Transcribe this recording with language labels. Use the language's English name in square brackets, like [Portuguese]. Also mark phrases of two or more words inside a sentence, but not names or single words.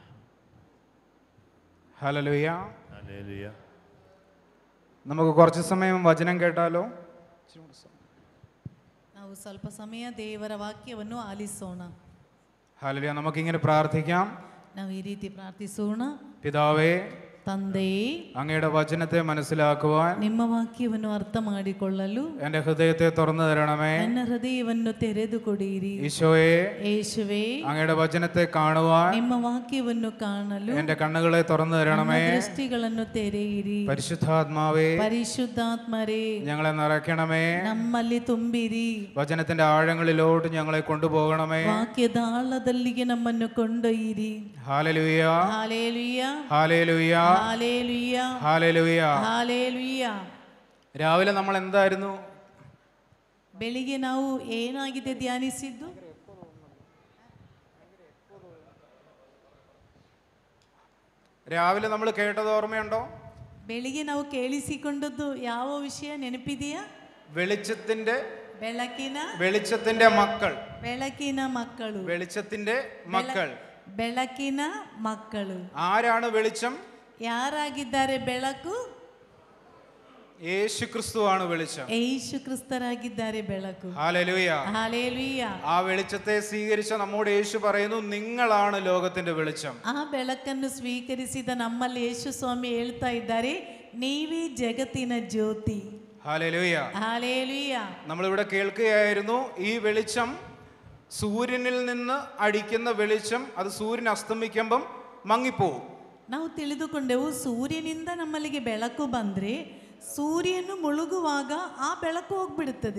[Malayalam] ഹല്ലേലൂയ. നമുക്ക് കുറച്ച് സമയം വചനം കേട്ടാലോ? [Kannada] ನಾವು ಸ್ವಲ್ಪ ಸಮಯ ದೇವರ ವಾಕ್ಯವನ್ನು ಆಲಿಸೋಣ. [Malayalam] ഹല്ലേലൂയ. നമുക്കിങ്ങനെ പ്രാർത്ഥിക്കാം. [Kannada] ನಾವು ಈ ರೀತಿ ಪ್ರಾರ್ಥಿಸೋಣ. [Malayalam] പിതാവേ, [Kannada] ತಂದೆಯೇ, [Malayalam] അങ്ങയുടെ വചനത്തെ മനസ്സിലാക്കുവാൻ [Kannada] ನಿಮ್ಮ ವಾಕ್ಯವನ್ನು ಅರ್ಥ ಮಾಡಿಕೊಳ್ಳಲು [Malayalam] എൻ്റെ ഹൃദയത്തെ തുറന്നു തരണമേ. [Kannada] ನನ್ನ ಹೃದಯವನ್ನು ತೆರೆದು ಕೊಡಿರಿ. [Malayalam] ഈശോയെ, [Kannada] ಯೇಸುವೇ, [Malayalam] അങ്ങയുടെ വചനത്തെ കാണുവാൻ [Kannada] ನಿಮ್ಮ ವಾಕ್ಯವನ್ನು ಕಾಣಲು [Malayalam] എൻ്റെ കണ്ണുകളെ തുറന്നു തരണമേ. [Kannada] ನನ್ನ ದೃಷ್ಟಿಗಳನ್ನು ತೆರೆಯಿರಿ. [Malayalam] പരിശുദ്ധാത്മാവേ, [Kannada] ಪರಿಶುದ್ಧಾತ್ಮರೇ, [Malayalam] ഞങ്ങളെ നിറയ്ക്കണമേ. [Kannada] ನಮ್ಮಲ್ಲಿ ತುಂಬಿರಿ. [Malayalam] വചനത്തിന്റെ ആഴങ്ങളിലോട്ട് ഞങ്ങളെ കൊണ്ടുപോകണമേ. [Kannada] ವಾಕ್ಯದ ಆಳದಲ್ಲಿಗೆ ನಮ್ಮನ್ನು ಕೊಂಡೊಯ್ಯಿರಿ. [Malayalam] ഹല്ലേലൂയ, [Kannada] ಹಾಲೇಲುಯ್ಯ, [Malayalam] ഹല്ലേലൂയ, [Kannada] ಹಾಲೇಲುಯ್ಯ, [Malayalam] ഹല്ലേലൂയ. [Kannada] ಹಾಲೇಲುಯ್ಯ. [Malayalam] രാവിലെ നമ്മൾ എന്തായിരുന്നു? [Kannada] ಬೆಳಿಗ್ಗೆ ನಾವು ಏನಾಗಿದೆ ಧ್ಯಾನಿಸಿದ್ದು? [Malayalam] രാവിലെ നമ്മൾ കേട്ടത് ഓർമ്മയുണ്ടോ? [Kannada] ಬೆಳಿಗ್ಗೆ ನಾವು ಕೇಳಿಸಿಕೊಂಡದ್ದು ಯಾವ ವಿಷಯ ನೆನಪಿದೆಯಾ? [Malayalam] വെളിച്ചത്തിന്റെ [Kannada] ಬೆಳಕಿನ [Malayalam] മക്കൾ. [Kannada] ಬೆಳಕಿನ ಮಕ್ಕಳು. [Malayalam] വെളിച്ചത്തിന്റെ മക്കൾ. [Kannada] ಬೆಳಕಿನ ಮಕ್ಕಳು. [Malayalam] ആരാണ് വെളിച്ചം? [Kannada] ಯಾರಾಗಿದ್ದಾರೆ ಬೆಳಕು? [Malayalam] യേശു ക്രിസ്തുവാണ് വെളിച്ചം. [Kannada] ಯೇಸು ಕ್ರಿಸ್ತರಾಗಿದ್ದಾರೆ ಬೆಳಕು. [Malayalam] ഹല്ലേലൂയ. [Kannada] ಹಾಲೇಲುಯ್ಯ. [Malayalam] ആ വെളിച്ചത്തെ സ്വീകരിച്ച നമ്മോട് യേശു പറയുന്നു, നിങ്ങളാണ് ലോകത്തിന്റെ വെളിച്ചം. [Kannada] ಆ ಬೆಳಕನ್ನು ಸ್ವೀಕರಿಸಿದ ನಮ್ಮಲ್ಲಿ ಯೇಸು ಸ್ವಾಮಿ ಹೇಳ್ತಾ ಇದ್ದಾರೆ, ನೀವೇ ಜಗತ್ತಿನ ಜ್ಯೋತಿ. [Malayalam] ഹല്ലേലൂയ. [Kannada] ಹಾಲೇಲುಯ್ಯ. [Malayalam] നമ്മളിവിടെ കേൾക്കുകയായിരുന്നു, ഈ വെളിച്ചം സൂര്യനിൽ നിന്ന് അടിക്കുന്ന വെളിച്ചം അത് സൂര്യൻ അസ്തമിക്കുമ്പം മങ്ങിപ്പോവും. [Kannada] ನಾವು ತಿಳಿದುಕೊಂಡೆವು, ಸೂರ್ಯನಿಂದ ನಮ್ಮಲ್ಲಿಗೆ ಬೆಳಕು ಬಂದ್ರೆ ಸೂರ್ಯನು ಮುಳುಗುವಾಗ ಆ ಬೆಳಕು ಹೋಗ್ಬಿಡುತ್ತದೆ.